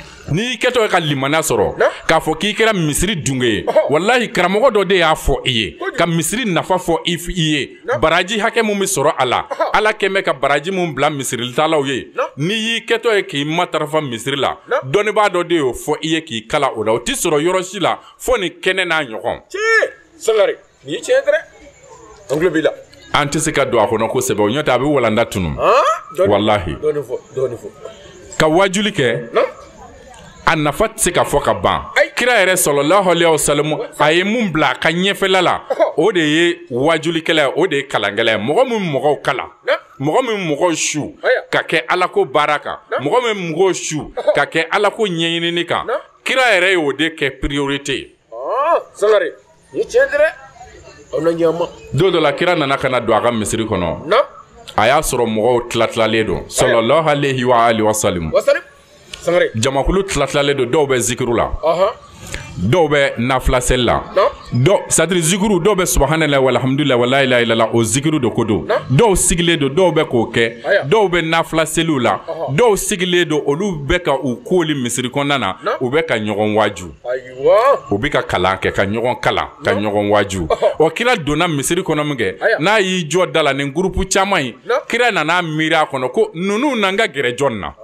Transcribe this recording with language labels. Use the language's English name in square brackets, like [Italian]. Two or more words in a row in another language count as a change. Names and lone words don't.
[Bambara] ni kɛtɔ ka limana sɔrɔ k'a fɔ k'i kɛra misiri dunge ye wallahi karamɔgɔ dɔ de y'a fɔ i ye ka misiri nafa fɔ i ye baraji hakɛ mun bɛ sɔrɔ a la ala kɛmɛ ka baraji mun bila misirilitalaw ye n'i y'i kɛtɔ ye k'i matarafa misiri la dɔnnibaa dɔ de y'o fɔ i ye k'i kala o la o tɛ sɔrɔ yɔrɔ si la fo ni kɛnɛ n'a ɲɔgɔn. Sangare nin ye tiɲɛ dɛ an tulo b'i la. an tɛ se ka don a kɔnɔ kosɛbɛ o ɲɔ tɛ a bɛ walanda tunu wallahi dɔɔni fɔ ka wajuli kɛ a nafa tɛ se ka fɔ ka ban kira yɛrɛ [Arabic] صلى الله عليه وسلم [Bambara] a ye mun bila a ka ɲɛfɛla la o de ye wajulikɛla ye o de ye kalankɛla ye mɔgɔ min mɔgɔw kala mɔgɔ min mɔgɔw su ka kɛ alako baara kan mɔgɔ min mɔgɔw su ka kɛ alako ɲɛɲinini kan kira yɛrɛ y'o de kɛ priorité ye. Sangare nin ye tiɲɛ dɛ aw na ɲɛma. don dɔ la kira nana ka na don a ka misiri kɔnɔ a y'a sɔrɔ mɔgɔw tilatilalen don [Arabic] صلى الله عليه وسلم. [Bambara] jamakulu tilatilalen don dɔw bɛ zikiru la dɔw bɛ nafila seli la c'est-à-dire zikiru dɔw bɛ [Arabic] سبحان الله والحمد لله ولا إله إلا الله [Bambara] o zikiru de ko don dɔw sigilen don dɔw bɛ k'o kɛ dɔw bɛ nafila seliw la dɔw sigilen don olu bɛ ka u kooli misiri kɔnɔna na u bɛ ka ɲɔgɔn waju u bɛ ka kalan kɛ ka ɲɔgɔn kalan ka ɲɔgɔn waju o kira donna misiri kɔnɔ min kɛ n'a y'i jɔ da la nin gurupu caman in kira nana miiri a kɔnɔ ko ninnu na n ka gɛrɛ jɔn na